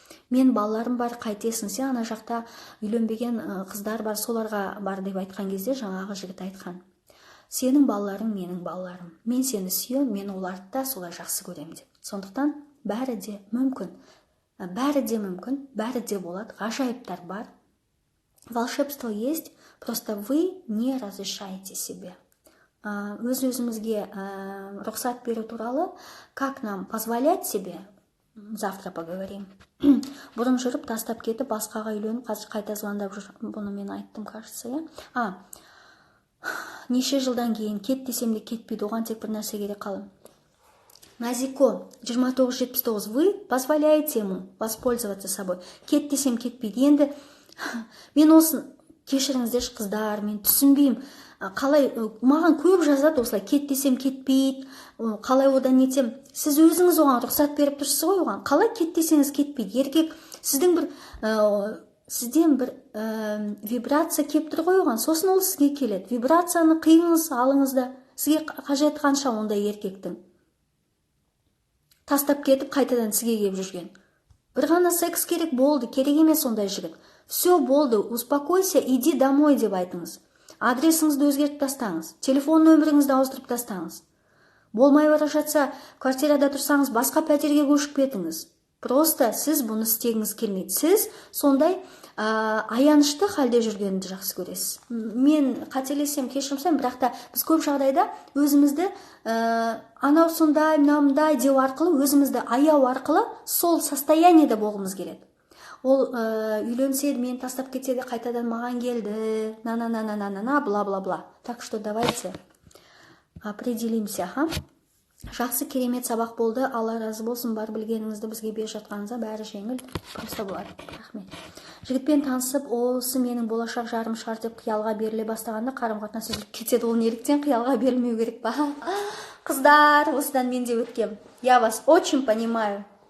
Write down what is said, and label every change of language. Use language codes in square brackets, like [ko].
[kk] Мен балаларым бар, қайтесің, сен ана жақта үйленбеген қыздар бар, соларға бар деп айтқан кезде жаңағы жігіт айтқан: сенің балаларың менің балаларым, мен сені сүйем, мен оларды да солай жақсы көрем деп. Сондықтан бәрі де мүмкін, бәрі де болады, ғажайыптар бар. [ru] Волшебство есть, просто вы не разрешаете себе. [kk] Өз-өзімізге рұқсат беру туралы, [ru] как нам позволять себе, [kk] завтра поговорим. Бұрын жүріп, тастап кетіп, басқаға үйленіп, қазір қайта звондап жүр. Бұны мен айттым, кажется, иә? Неше жылдан кейін кет десем де кетпейді, оған тек бір нәрсе керек қалым. [ru] Назико, 2979, вы позволяете ему воспользоваться собой. [kk] Кет десем кетпейді. Енді мен осын, кешіріңіздерші қыздар, мен түсінбеймін. Қалай, маған көп жазады осылай, кет десем кетпейді, қалай одан нетем. Сіз өзіңіз оған рұқсат беріп тұрсыз ғой оған. Қалай кет десеңіз кетпейді. Еркек, сізден бір вибрация кеп тұр ғой оған, сосын ол сізге келеді. Вибрацияны қиыңыз, алыңыз да. Сізге қажет қанша ондай еркектің. Тастап кетіп, қайтадан сізге кеп жүрген. Бір ғана секс керек болды, керек емес ондай жігіт. [ru] Все болды, успокойся, иди домой [kk] деп айтыңыз. Адресіңізді өзгертіп тастаңыз, телефон нөміріңізді ауыстырып тастаңыз. Болмай бара жатса, квартирада тұрсаңыз, басқа пәтерге көшіп кетіңіз. Просто сіз бұны істегіңіз келмейді. Сіз сондай аянышты халде жүргенді жақсы көресіз. Мен қателесем, кешірімсем, бірақ та біз көп жағдайда өзімізді анау сондай, мынандай деу арқылы, өзімізді аяу арқылы сол состояниеде болғымыз келеді. Ол үйленсе, мен тастап кетсе де қайтадан маған келді, бла-бла-бла. [ru] Так что давайте определимся, [kk] Жақсы, керемет сабақ болды. Алла разы болсын, бар білгеніңізді бізге беріп жатқаныңызға, бәрі жеңіл, просто болады. Рахмет. Жігітпен танысып, осы менің болашақ жарым шығар деп қиялға беріле бастағанда қарым-қатынас үзіліп кетеді. Ол неліктен қиялға берілмеу керек па? Қыздар, осыдан мен де өткем. [ru] Я вас очень понимаю.